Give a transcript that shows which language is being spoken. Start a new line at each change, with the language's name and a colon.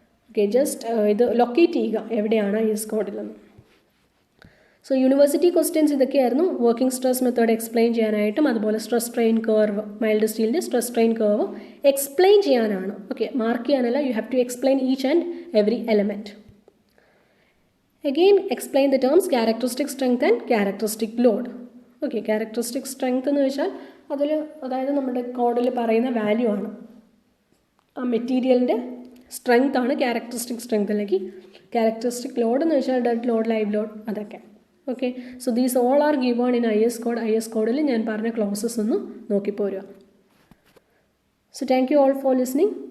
Malayalam: Okay, just ഇത് locate ചെയ്യുക എവിടെയാണ് IS കോഡിലെന്ന്. സോ യൂണിവേഴ്സിറ്റി ക്വസ്റ്റ്യൻസ് ഇതൊക്കെയായിരുന്നു. വർക്കിംഗ് സ്ട്രെസ് മെത്തേഡ് എക്സ്പ്ലെയിൻ ചെയ്യാനായിട്ടും അതുപോലെ സ്ട്രെസ് സ്ട്രെയിൻ കർവ്, മൈൽഡ് സ്റ്റീലിൻ്റെ സ്ട്രെസ് സ്ട്രെയിൻ കർവ് എക്സ്പ്ലെയിൻ ചെയ്യാനാണ്.
English: okay,
Malayalam: mark ചെയ്യാനല്ല,
English: You have to explain each and every element. Again, explain the terms characteristic strength and characteristic load.
Malayalam: Okay, characteristic strength എന്ന് വെച്ചാൽ അതിൽ അതായത് നമ്മുടെ കോഡിൽ പറയുന്ന വാല്യൂ ആണ്, ആ മെറ്റീരിയലിൻ്റെ സ്ട്രെങ്ത് ആണ് ക്യാരക്ടറിസ്റ്റിക് സ്ട്രെങ്ത്. അല്ലെങ്കിൽ ക്യാരക്ടറിസ്റ്റിക് ലോഡ് എന്ന് വെച്ചാൽ ഡെഡ് ലോഡ്, ലൈവ് ലോഡ്, അതൊക്കെ.
English: Okay, so these all are given in IS code.
Malayalam: IS കോഡിൽ ഞാൻ പറഞ്ഞ ക്ലോസസ് ഒന്ന് നോക്കിപ്പോരുക.
English: So thank you all for listening.